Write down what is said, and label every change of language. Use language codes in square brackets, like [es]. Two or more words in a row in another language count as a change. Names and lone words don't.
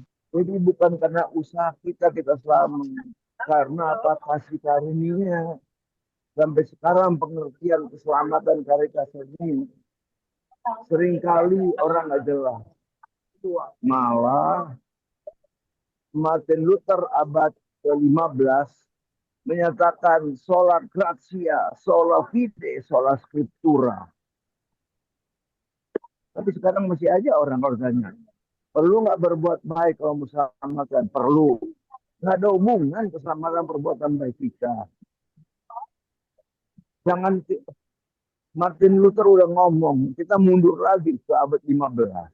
[id] Jadi bukan karena usaha kita selamat, karena apa, kasih karunia. Sampai sekarang pengertian keselamatan karya kasih ini seringkali orang nggak jelas. Malah Martin Luther abad ke-15 menyatakan [la] sola gratia, sola fide, sola scriptura. [id] Tapi sekarang masih aja orang tanya, perlu nggak berbuat baik kalau diselamatkan? Perlu. Nggak ada hubungan keselamatan perbuatan baik kita. Jangan, Martin Luther udah ngomong, kita mundur lagi ke abad 15.